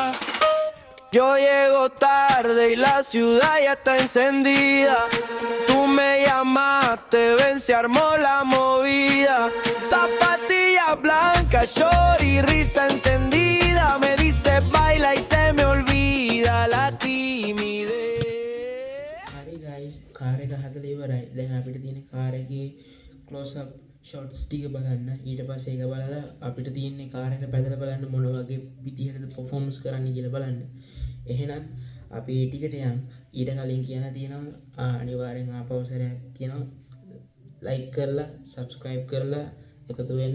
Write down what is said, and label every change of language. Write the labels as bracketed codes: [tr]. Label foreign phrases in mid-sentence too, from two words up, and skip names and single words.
[es] Yo llego tarde y la ciudad ya está encendida. Tú me llamaste, ven, se armó la movida. Zapatillas blancas, short y risa encendida. Me dice baila y se me olvida la timidez. [si] හරි ගයිස්, කාර් එක හදලා ඉවරයි. දැන් අපිට තියෙන කාර් එකේ [en] close up shots [si] ටික බලන්න. ඊට පස්සේ ඒක බලලා අපිට තියෙන්නේ කාර් එක පැදලා බලන්න මොන වගේ විදිහටද පර්ෆෝමන්ස් කරන්න කියලා බලන්න. එහෙනම් අපි ඒ ටිකට යමු. ඊට කලින් කියන්න තියෙනවා අනිවාර්යෙන් ආපහු සැරයක් කියනවා ලයික් කරලා සබ්ස්ක්‍රයිබ් කරලා එකතු වෙන්න.